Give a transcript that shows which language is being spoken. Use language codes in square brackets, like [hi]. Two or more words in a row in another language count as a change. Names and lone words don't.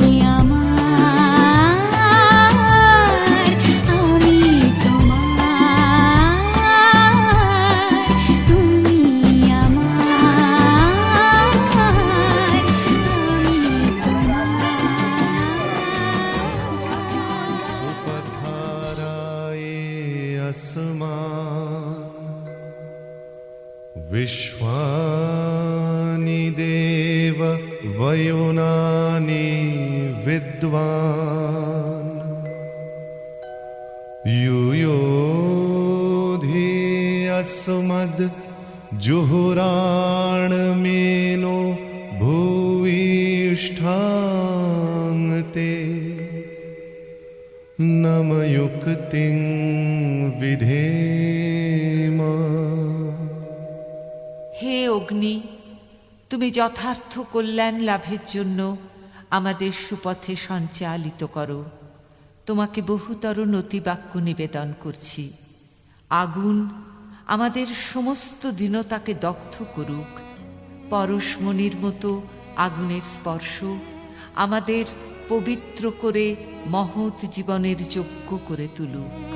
[bn] আমার, আমি তোমার, তুমি আমার, আমি তোমার। [sa] सुपथाराये अस्मान् विश्वानि देव वयुनानि विद्वान् युयोधि अस्मद् जुहुराणमेनो भूयिष्ठाङ्ते नमयुक्तिं विधेम। [bn] হে অগ্নি, তুমি যথার্থ কল্যাণ লাভের জন্য আমাদের সুপথে সঞ্চালিত করো। তোমাকে বহুতর নতিবাক্য নিবেদন করছি। আগুন আমাদের সমস্ত দীনতাকে দগ্ধ করুক, পরশমণির মতো আগুনের স্পর্শ আমাদের পবিত্র করে মহৎ জীবনের যোগ্য করে তুলুক।